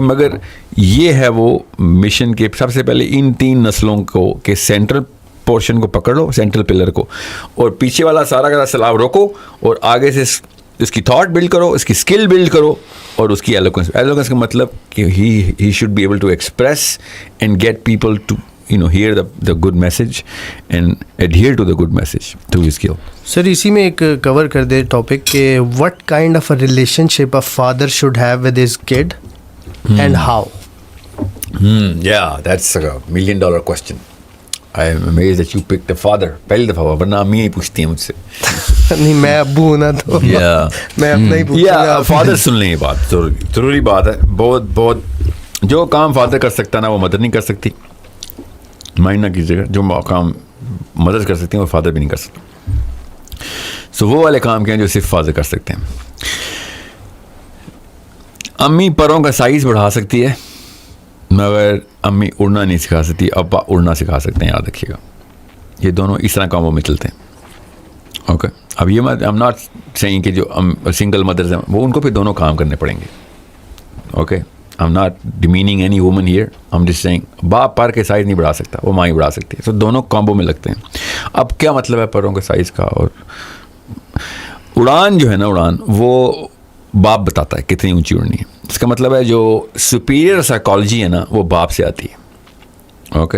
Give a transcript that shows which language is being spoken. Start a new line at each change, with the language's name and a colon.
Urdu: مگر یہ ہے وہ مشن کے سب سے پہلے ان 3 نسلوں کو کہ سینٹرل پورشن کو پکڑ لو, سینٹرل پلر کو, اور پیچھے والا سارا کا سلاب روکو, اور آگے سے اس کی تھاٹ بلڈ کرو, اس کی اسکل بلڈ کرو, اور اس کی ایلوکوینس.
English: Eloquence کا مطلب کہ he should be able to express and get people to hear the good message and adhere to the good message through his skill. Sir اسی میں ایک cover کر دے topic کہ what kind of a relationship a father should have with his kid and how. Yeah, that's a $1 million question. I am amazed that you picked a father.
Urdu: پہلی دفعہ ورنہ امی ہی پوچھتی ہیں مجھ سے. نہیں, میں ابو ہوں نا تو میں اپنا ہی پوچھوں گا. فادر سن لیں, یہ بات ضروری بات ہے. بہت جو کام فادر کر سکتا ہے نا, وہ مدر نہیں کر سکتی. مائنڈ نہ کیجیے گا, جو کام مدد کر سکتے ہیں وہ فادر بھی نہیں کر سکتے. سو وہ والے کام کے ہیں جو صرف فادر کر سکتے ہیں. امی پروں کا سائز بڑھا سکتی ہے مگر امی اڑنا نہیں سکھا سکتی, ابا اڑنا سکھا سکتے ہیں, یاد رکھیے گا. یہ دونوں اس طرح کاموں میں چلتے ہیں. اوکے, اب یہ آئی ایم ناٹ سیئنگ کہ جو سنگل مدرز ہیں وہ ان کو پھر دونوں کام کرنے پڑیں گے.
English: Okay, I'm not demeaning any woman here.
Urdu: I'm just saying باپ پر کے سائز نہیں بڑھا سکتا, وہ ماں ہی بڑھا سکتی ہے. تو دونوں کامبو میں لگتے ہیں. اب کیا مطلب ہے پروں کے سائز کا؟ اور اڑان جو ہے نا, اڑان وہ باپ بتاتا ہے کتنی اونچی اڑنی ہے. اس کا مطلب ہے جو سپیریئر سائیکالوجی ہے نا وہ باپ سے آتی ہے.